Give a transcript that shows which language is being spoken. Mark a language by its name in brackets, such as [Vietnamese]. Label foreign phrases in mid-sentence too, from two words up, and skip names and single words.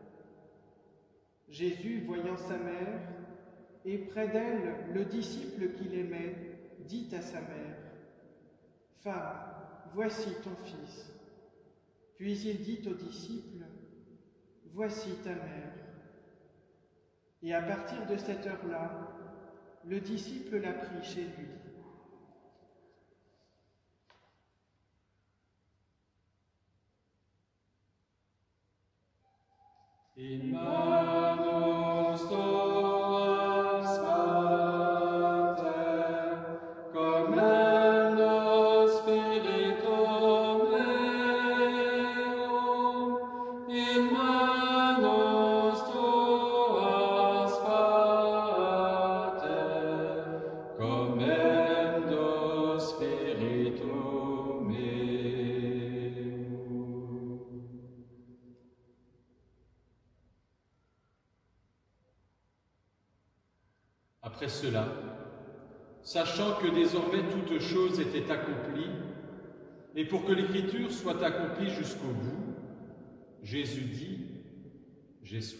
[French] Jésus, voyant sa mère, et près d'elle le disciple qu'il aimait, dit à sa mère : « Femme, voici ton fils. » Puis il dit au disciple : « Voici ta mère. » Et à partir de cette heure-là, le disciple l'a pris chez lui. [Latin] In manus tuas, Pater, commendo spiritum meum, in manus tuas, Pater, commendo spiritum meum. [French] Après cela, sachant que désormais toutes choses étaient accomplies, et pour que l'Écriture soit accomplie jusqu'au bout, Jésus dit : « J'ai soif.